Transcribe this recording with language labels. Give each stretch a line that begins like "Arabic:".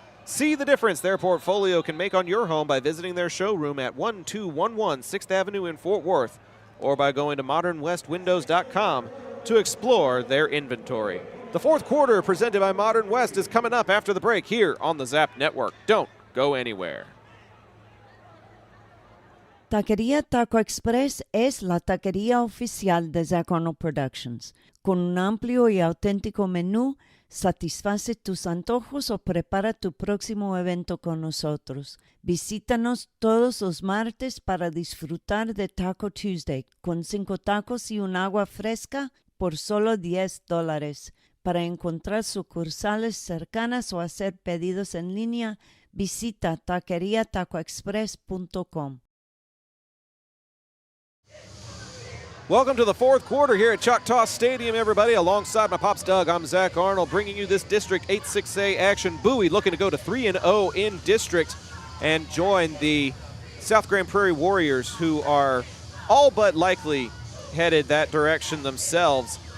English: See the difference their portfolio can make on your home by visiting their showroom at 1211 6th Avenue in Fort Worth or by going to modernwestwindows.com to explore their inventory. The fourth quarter presented by Modern West is coming up after the break here on the Zap Network. Don't go anywhere.
Spanish: Taquería Taco Express es la taquería oficial de Zach Arnold Productions. Con un amplio y auténtico menú, satisface tus antojos o prepara tu próximo evento con nosotros. Visítanos todos los martes para disfrutar de Taco Tuesday con 5 tacos y un agua fresca por solo $10. Para encontrar sucursales cercanas o hacer pedidos en línea, visita taqueriatacoexpress.com.
English: Welcome to the fourth quarter here at Choctaw Stadium, everybody. Alongside my Pops Doug, I'm Zach Arnold, bringing you this District 8-6A action. Bowie looking to go to 3-0 in district and join the South Grand Prairie Warriors, who are all but likely headed that direction themselves.